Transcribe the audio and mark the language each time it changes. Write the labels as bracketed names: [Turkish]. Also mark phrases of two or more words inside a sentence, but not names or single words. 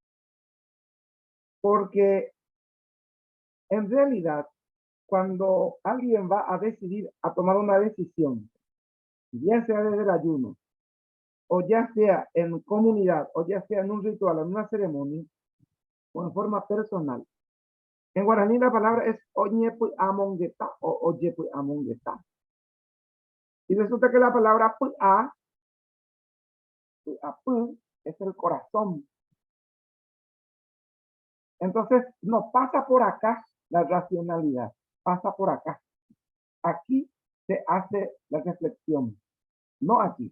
[Spanish] Porque en realidad, cuando alguien va a decidir, a tomar una decisión, ya sea desde el ayuno, o ya sea en comunidad, o ya sea en un ritual, en una ceremonia, o en forma personal. En guaraní la palabra es [Guarani] oñepu amongeta o oyepu amongeta. [Spanish] Y resulta que la palabra pa es el corazón. Entonces, no pasa por acá la racionalidad, pasa por acá. Aquí se hace la reflexión, no aquí.